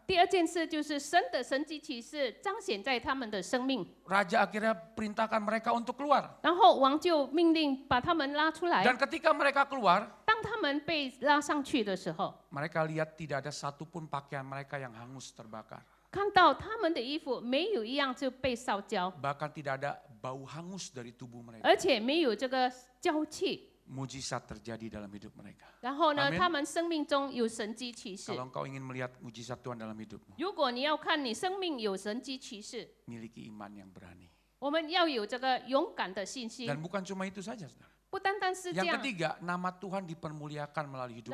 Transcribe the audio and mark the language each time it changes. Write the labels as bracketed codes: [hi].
[zh] 第二件事就是神的神迹启示彰显在他们的生命， [id] Raja akhirnya perintahkan mereka untuk keluar. [zh] 然后王就命令把他们拉出来。 [id] Dan ketika mereka keluar, [zh] 当他们被拉上去的时候， [id] mereka lihat tidak ada satupun pakaian mereka yang hangus terbakar. [zh] 看到他们的衣服没有一样就被烧焦， [id] Bahkan tidak ada bau hangus dari tubuh mereka. [zh] 而且没有这个焦气。 [id] Mujizat terjadi dalam hidup mereka. [zh] 然后呢， [id] Amin [zh] 他们生命中有神迹启示。 [id] Kalau engkau ingin melihat mujizat Tuhan dalam hidupmu, [zh] 如果你要看你生命有神迹启示， [id] miliki iman yang berani. [zh] 我们要有这个勇敢的信心， [id] Dan bukan cuma itu saja, saudara. [zh] 不单单是这 [id] Yang [zh] 样。 [id] ketiga, nama Tuhan dipermuliakan melalui hidup